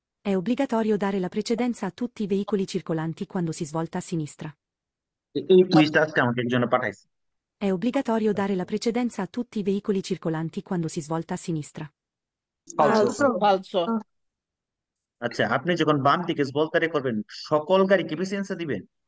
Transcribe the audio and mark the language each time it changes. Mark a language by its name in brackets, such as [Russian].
[Italian] È obbligatorio dare la precedenza a tutti i veicoli circolanti quando si svolta a sinistra. [Bangla] এই কুইজটা আজকে আমাকে একজনে পাঠাইছে। [Italian] È obbligatorio dare la precedenza a tutti i veicoli circolanti quando si svolta a sinistra. ফালসো [Bangla] আচ্ছা, আপনি যখন বাম দিকে বলতারে করবেন, সকল গাড়িকে প্রেসিডেন্সি দিবেন?